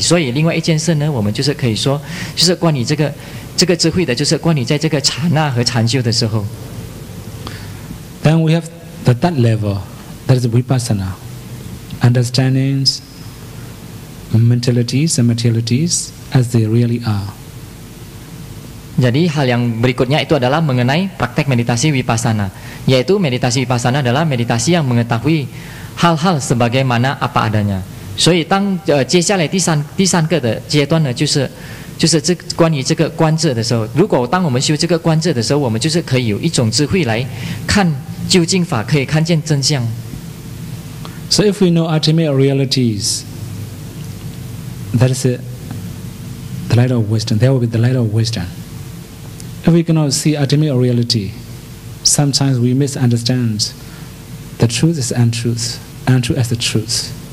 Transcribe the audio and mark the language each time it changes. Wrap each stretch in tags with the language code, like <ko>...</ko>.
<zh>所以另外一件事呢，我们就是可以说，就是关于这个智慧的，就是关于在这个刹那和禅修的时候。</zh> <en>Then we have the third level, that is vipassana, understandings, mentalities and materialities as they really are.</en> <id>Jadi hal yang berikutnya itu adalah mengenai praktek meditasi vipassana, yaitu meditasi vipassana adalah meditasi yang mengetahui hal-hal sebagaimana apa adanya.</id> <zh>所以当接下来第三个的阶段呢，就是关于这个观智的时候，如果当我们修这个观智的时候，我们就是可以有一种智慧来看究竟法，可以看见真相。</zh> <en>So if we know ultimate realities, that is the light of wisdom. There will be the light of wisdom. If we cannot see ultimate reality, sometimes we misunderstand the truth is untruth, untruth as the truth.</en>